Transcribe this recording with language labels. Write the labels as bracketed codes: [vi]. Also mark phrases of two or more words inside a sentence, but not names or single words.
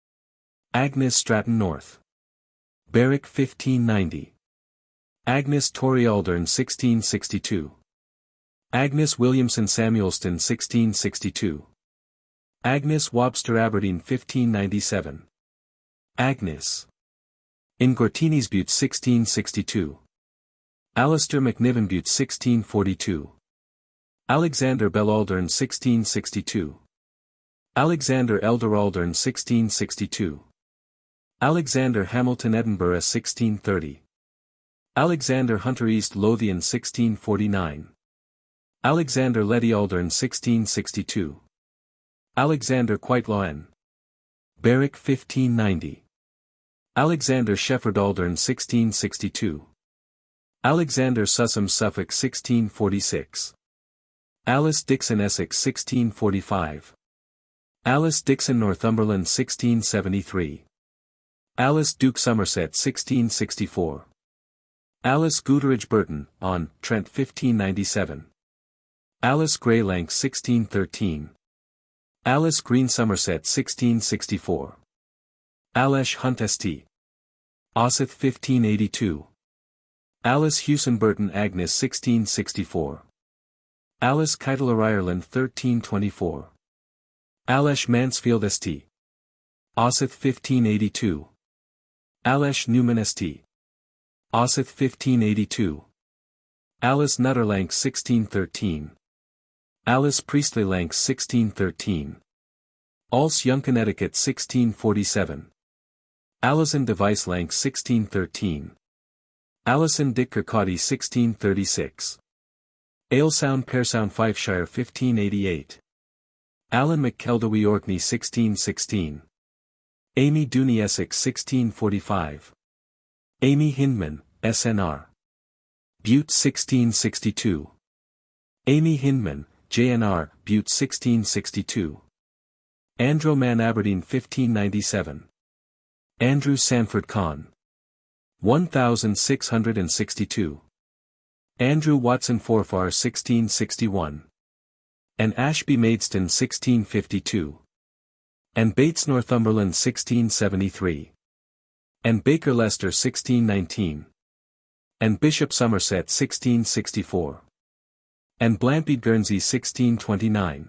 [en] Agnes Stratton North Berwick 1590. Agnes Torrey Aldern 1662. Agnes Williamson Samuelston 1662. Agnes Wobster Aberdeen 1597. Agnes Ingortinis Butte 1662. Alistair McNiven Butte 1642. Alexander Bell Aldern 1662. Alexander Elder Aldern 1662. Alexander Hamilton Edinburgh 1630. Alexander Hunter East Lothian 1649. Alexander Letty Aldern 1662. Alexander Quitelaw Berwick 1590. Alexander Shefford Aldern 1662. Alexander Sussam Suffolk 1646. Alice Dixon Essex 1645. Alice Dixon Northumberland 1673. Alice Duke Somerset 1664. Alice Gooderidge Burton, on Trent 1597. Alice Greylank 1613. Alice Green Somerset 1664. Alice Hunt St. Osseth 1582. Alice Hewson Burton Agnes 1664. Alice Keitler Ireland 1324. Alice Mansfield St. Osseth 1582. Alice Newman St. Osseth 1582. Alice Nutter Lanks 1613. Alice Priestley Lanks 1613. Alice Young Connecticut 1647. Alison Device Lanks 1613. Alison Dick Kirkcaldy 1636. Aylsound Pearsound Fifeshire 1588. Alan McKeldewy Orkney 1616. Amy Dooney Essex 1645. Amy Hindman, SNR. Butte 1662. Amy Hindman, JNR, Butte 1662. Andrew Mann Aberdeen 1597. Andrew Sanford Conn. 1662. Andrew Watson Forfar 1661. And Ashby Maidstone 1652. And Bates Northumberland 1673. And Baker Leicester 1619. And Bishop Somerset 1664. And Blampede Guernsey 1629.